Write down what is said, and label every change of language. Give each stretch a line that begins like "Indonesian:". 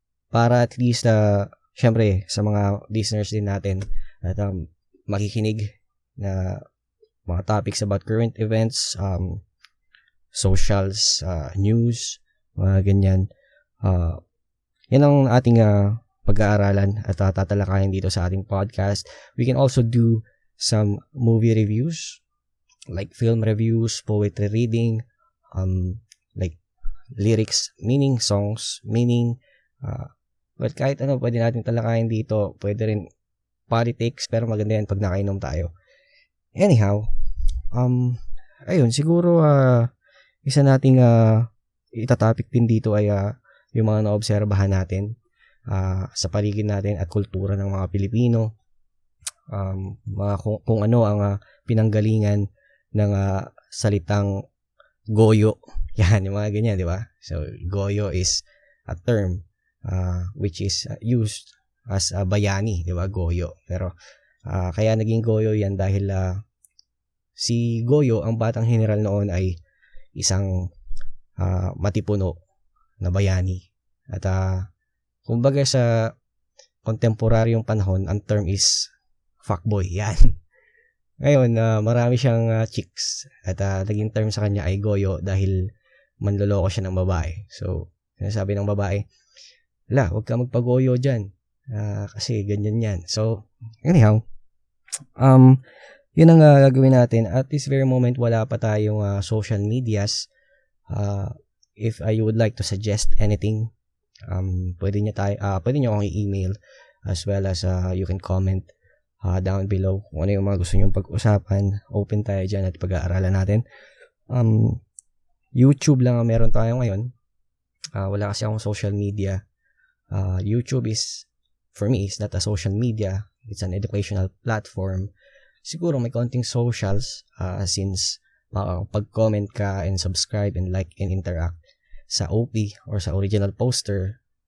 Filipino: Para
English: at least,
Filipino: syempre, sa mga listeners din natin, at makikinig na mga topics
English: about current events,
Filipino: socials, news, mga ganyan. Yan ang ating pag-aaralan at tatalakayin dito sa ating podcast.
English: We can also do some movie reviews, like film reviews, poetry reading, like lyrics, meaning, songs, meaning, but
Filipino: kahit ano pwede natin talakayin dito. Pwede rin politics, pero maganda yan pag nakainom tayo. Anyhow, ayun, siguro isa nating itatopic din dito ay yung mga naobserbahan natin sa paligid natin at kultura ng mga Pilipino, mga kung ano ang pinanggalingan ng salitang goyo. Yan, yung mga ganyan, di ba?
English: So, goyo is a term which is used as bayani, di ba? Goyo.
Filipino: Pero, kaya naging goyo yan dahil si Goyo, ang batang general noon, ay isang matipuno na bayani. At kumbaga sa kontemporaryong panahon, ang term is fuckboy. Yan. Ngayon, marami siyang chicks at naging term sa kanya ay goyo dahil manloloko siya ng babae. So, sinasabi ng babae, huwag ka magpagoyo dyan kasi ganyan yan. So, anyhow, yun ang gagawin natin.
English: At this very moment,
Filipino: wala pa tayong social medias.
English: If you would like to suggest anything,
Filipino: pwede nyo akong i-email,
English: as well as you can comment down below
Filipino: kung ano yung mga gusto nyong pag-usapan. Open tayo dyan at pag-aaralan natin. YouTube lang ang meron tayo ngayon. Wala kasi akong social media.
English: YouTube is, for me, is not a social media. It's an educational platform.
Filipino: Siguro may konting socials since pag-comment ka
English: and subscribe and like and interact
Filipino: sa OP or sa original poster.